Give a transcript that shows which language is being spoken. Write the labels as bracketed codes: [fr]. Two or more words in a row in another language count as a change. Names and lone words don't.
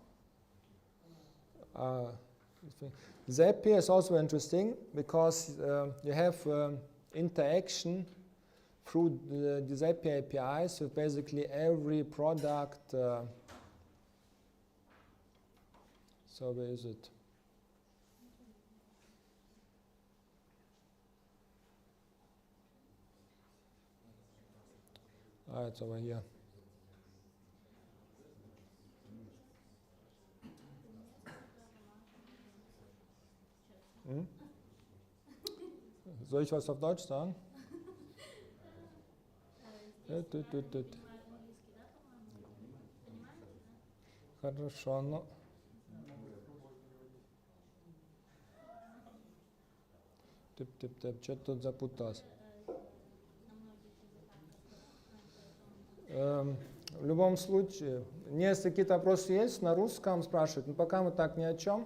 [en] Zapier is also interesting because you have interaction through the Zapier APIs with basically every product. So where is it? It's over here. [de] Soll ich was auf Deutsch sagen? [ru] Хорошо, ну. Что-то тут запуталось. В любом случае, если какие-то вопросы есть, на русском спрашивают, но пока мы так ни о чем.